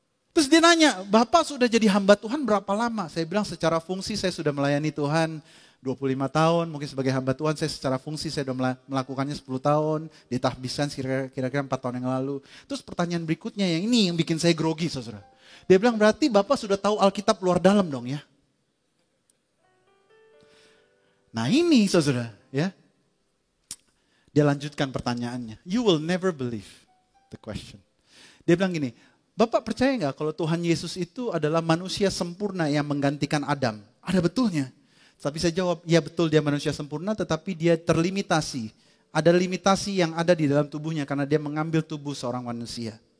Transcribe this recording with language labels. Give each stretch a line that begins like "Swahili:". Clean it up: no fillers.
Indonesian: Terus dia nanya, Bapak sudah jadi hamba Tuhan berapa lama? Saya bilang secara fungsi saya sudah melayani Tuhan 25 tahun, mungkin sebagai hamba Tuhan saya secara fungsi saya sudah melakukannya 10 tahun, di tahbisan kira-kira 4 tahun yang lalu. Terus pertanyaan berikutnya yang ini yang bikin saya grogi saudara. Dia bilang berarti Bapak sudah tahu Alkitab luar dalam dong ya. Nah ini saudara ya. Dia lanjutkan pertanyaannya.
English: You will never believe the question.
Indonesian: Dia bilang gini, Bapak percaya nggak kalau Tuhan Yesus itu adalah manusia sempurna yang menggantikan Adam? Ada betulnya. Tapi saya jawab, ya betul dia manusia sempurna tetapi dia terlimitasi. Ada limitasi yang ada di dalam tubuhnya karena dia mengambil tubuh seorang manusia.